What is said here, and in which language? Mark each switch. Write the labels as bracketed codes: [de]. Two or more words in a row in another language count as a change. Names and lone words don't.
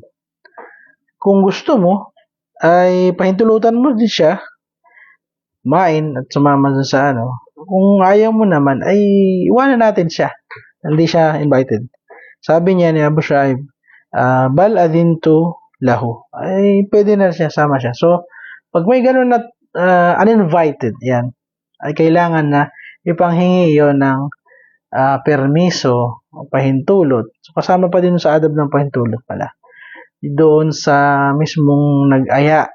[tl] Kung gusto mo, ay pahintulutan mo din siya, kumain at sumama dun sa Kung ayaw mo naman, ay iwanan natin siya. Hindi siya invited. Sabi niya ni Abu Shu'aib, [ar] بل أذنت له. [tl] Ay pwede na siya, sama siya. So, pag may ganun na uninvited, yan, ay kailangan na ipanghingi yon ng permiso o pahintulot. So, kasama pa din sa adab ng pahintulot pala. Doon sa mismong nag-aya.